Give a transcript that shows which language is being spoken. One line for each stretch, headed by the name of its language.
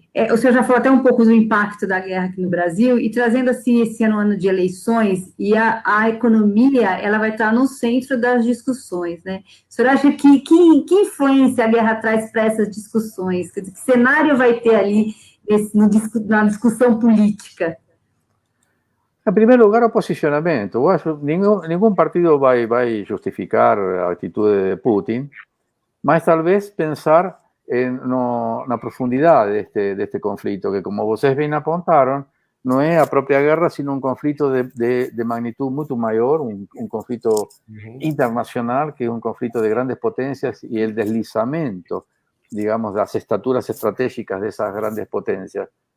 Portuguese: O senhor já falou até um pouco do impacto da guerra aqui no Brasil, e trazendo assim esse ano de eleições, e a economia, ela vai estar no centro das discussões, né? O senhor acha que influência a guerra traz para essas discussões? Que cenário vai ter ali na discussão política?
Spanish: En primer lugar, o posicionamiento. Ningún partido va a justificar
Portuguese: a atitude de Putin, mas tal vez pensar na profundidade deste conflito, que como vocês bem apontaram, não é a própria guerra, sino um conflito de magnitude muito maior, um conflito internacional, que é um conflito de grandes potências e o deslizamento, digamos, das estaturas estratégicas dessas grandes potências.